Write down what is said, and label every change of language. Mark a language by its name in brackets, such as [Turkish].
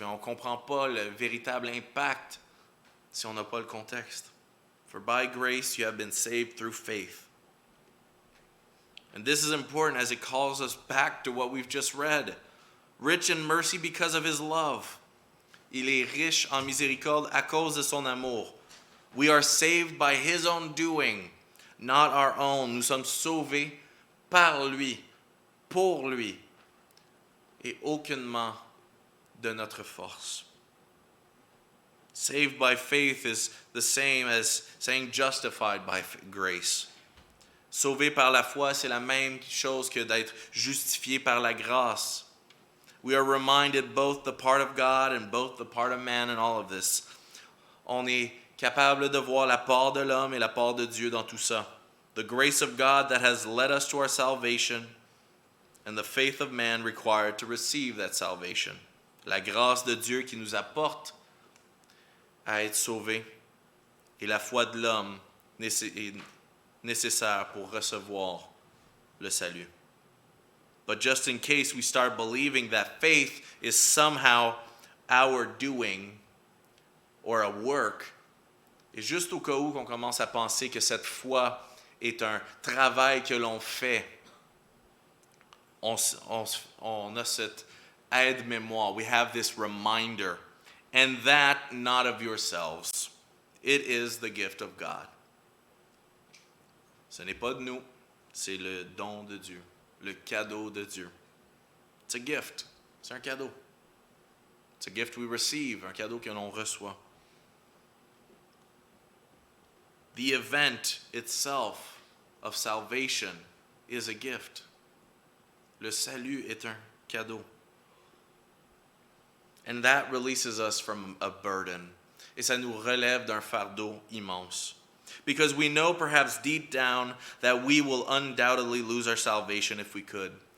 [French] Mais on ne comprend pas le véritable impact si on n'a pas le contexte. [English] For by grace you have been saved through faith. And this is important as it calls us back to what we've just read. Rich in mercy because of his love. [French] Il est riche en miséricorde à cause de son amour. [English] We are saved by his own doing, not our own. [French] Nous sommes sauvés par lui, pour lui, et aucunement de notre force. [English] Saved by faith is the same as saying justified by grace. [French] Sauvé par la foi, c'est la même chose que d'être justifié par la grâce. [English] We are reminded both the part of God and both the part of man in all of this. [French] On est capable de voir la part de l'homme et la part de Dieu dans tout ça. [English] The grace of God that has led us to our salvation and the faith of man required to receive that salvation. [French] La grâce de Dieu qui nous apporte à être sauvés et la foi de l'homme nécessaire pour recevoir le salut. [English] But just in case we start believing that faith is somehow our doing or a work, [French] et juste au cas où qu'on commence à penser que cette foi est un travail que l'on fait, on a cette aide-mémoire. [English] We have this reminder, and that not of yourselves. It is the gift of God. [French] Ce n'est pas de nous, c'est le don de Dieu, le cadeau de Dieu. [English] It's a gift, [French] c'est un cadeau. [English] It's a gift we receive, [French] un cadeau que l'on reçoit. [English] The event itself of salvation is a gift. [French] Le salut est un cadeau. [English] And that releases us from a burden. [French] Et ça nous relève d'un fardeau immense. [English] Because we know perhaps deep down that we will undoubtedly lose our salvation if we could.